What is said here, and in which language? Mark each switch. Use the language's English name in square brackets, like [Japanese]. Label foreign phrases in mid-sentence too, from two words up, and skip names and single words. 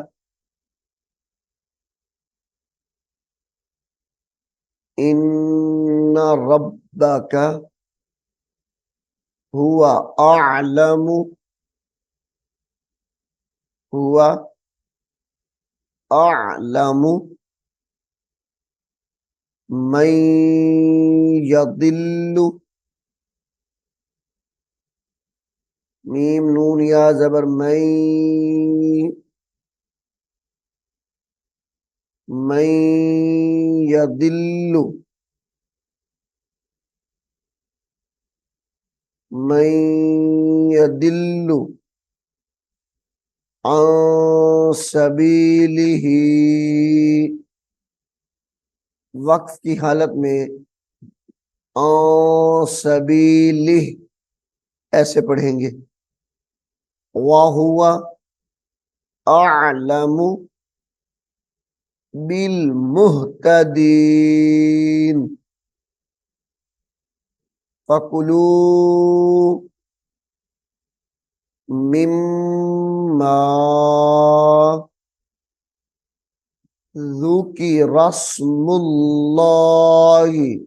[Arabic] إن ربك هو أعلم هو أعلم من يضل. [Hindi] मीम नून या जबर [Arabic] من يضل من يضل عن سبيله. [Hindi] वक्फ की हालत में [Arabic] عن سبيله [Hindi] ऐसे पढ़ेंगे। [Arabic] وهو أعلم بالمهتدين. فكلوا مما ذكر اسم الله